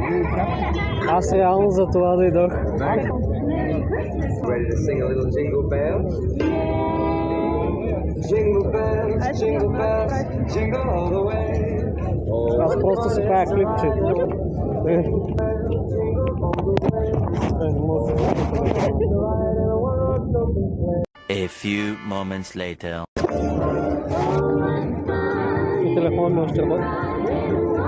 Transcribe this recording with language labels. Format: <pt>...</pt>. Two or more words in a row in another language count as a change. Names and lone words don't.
<bg>Аз реално за това дойдох.</bg> <en>Ready to sing a little jingle bells? Jingle bells, jingle all the way.</en> <bg>Аз просто си правя клипче.</bg> <en>A few moments later.</en> <bg>И телефон ми още работи.</bg>